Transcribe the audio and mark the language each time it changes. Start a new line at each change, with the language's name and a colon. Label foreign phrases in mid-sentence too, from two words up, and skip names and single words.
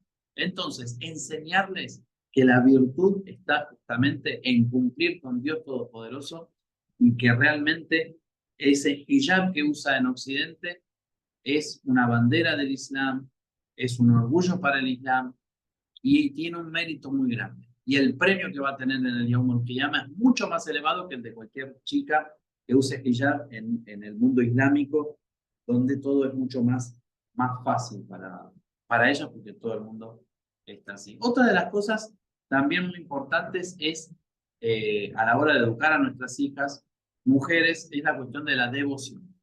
Spanish: Entonces, enseñarles que la virtud está justamente en cumplir con Dios Todopoderoso y que realmente ese hijab que usa en Occidente es una bandera del Islam, es un orgullo para el Islam y tiene un mérito muy grande. Y el premio que va a tener en el
Arabic: يوم القيامة
Spanish: es mucho más elevado que el de cualquier chica que use hijab en el mundo islámico, donde todo es mucho más fácil para ellas, porque todo el mundo está así. Otra de las cosas también muy importantes es, a la hora de educar a nuestras hijas, mujeres, es la cuestión de la devoción.